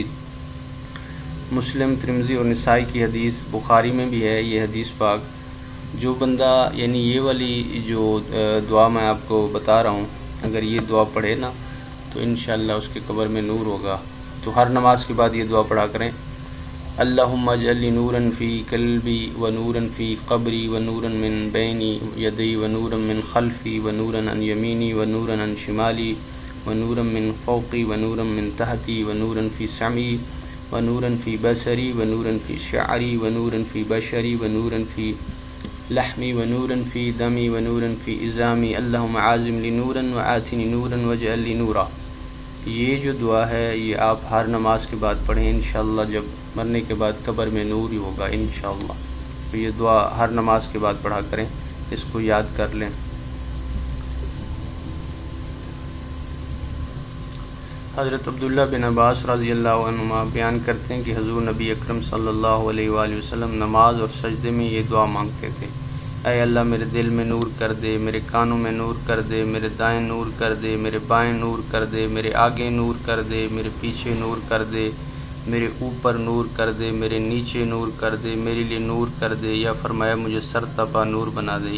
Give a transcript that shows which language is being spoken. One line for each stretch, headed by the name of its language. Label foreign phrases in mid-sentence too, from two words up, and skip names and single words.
Urdu: مسلم، ترمذی اور نسائی کی حدیث، بخاری میں بھی ہے یہ حدیث پاک۔ جو بندہ یعنی یہ والی جو دعا میں آپ کو بتا رہا ہوں، اگر یہ دعا پڑھے نا تو انشاءاللہ اس کے قبر میں نور ہوگا۔ تو ہر نماز کے بعد یہ دعا پڑھا کریں۔
Arabic: اللہم اجعل لی نورا فی قلبی و نورا فی قبری و نورا من بین یدی و نورا من خلفی و نورا عن یمینی و نورا عن شمالی و نورا من فوقی و نورا من تحتی و نورا فی سمعی و نورا فی بصری و نورا فی شعری و نورا فی بشری و نورا فی لحمی و نورا فی دمی و نورا فی عظامی اللہم عازم لی نورا و آتنی نورا واجعل لی نورا۔
Urdu: یہ جو دعا ہے یہ آپ ہر نماز کے بعد پڑھیں، انشاءاللہ جب مرنے کے بعد قبر میں نور ہی ہوگا انشاءاللہ۔ تو یہ دعا ہر نماز کے بعد پڑھا کریں، اس کو یاد کر لیں۔ حضرت عبداللہ بن عباس
Arabic: رضی اللہ عنہما
Urdu: بیان کرتے ہیں کہ حضور نبی اکرم
Arabic: صلی اللہ علیہ وآلہ وسلم
Urdu: نماز اور سجدے میں یہ دعا مانگتے تھے: اے اللہ میرے دل میں نور کر دے، میرے کانوں میں نور کر دے، میرے دائیں نور کر دے، میرے بائیں نور کر دے، میرے آگے نور کر دے، میرے پیچھے نور کر دے، میرے اوپر نور کر دے، میرے نیچے نور کر دے، میرے لیے نور کر دے، یا فرمایا مجھے سر تپا نور بنا دے۔